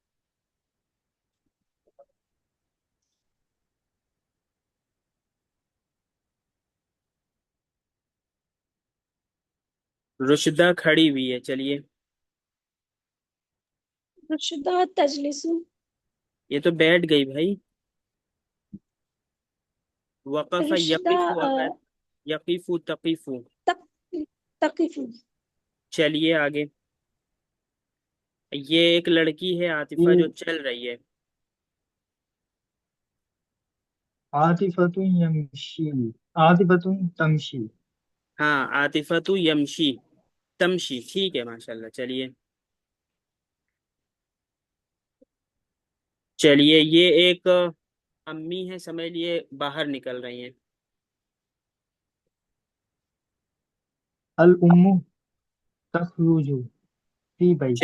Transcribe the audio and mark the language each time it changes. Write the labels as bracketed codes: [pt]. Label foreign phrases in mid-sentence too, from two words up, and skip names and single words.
[hi] रुशदा खड़ी हुई है, चलिए। [ar] رشدة تجلسُ. [hi] ये तो बैठ गई भाई। वक़फ़ रुशदा [ar] يقفُ, अगर يقفُ تقفُ. تق تقفُ. [hi] चलिए आगे। ये एक लड़की है आतिफा, जो ये चल रही है। [ar] عاطفةٌ يمشي. عاطفةٌ تمشي. हाँ, عاطفةُ يمشي تمشي, [hi] ठीक है, माशाल्लाह। चलिए। चलिए, ये एक अम्मी है, समझ लिए, बाहर निकल रही हैं। [ar] الأمُّ تخرجُ في بيت.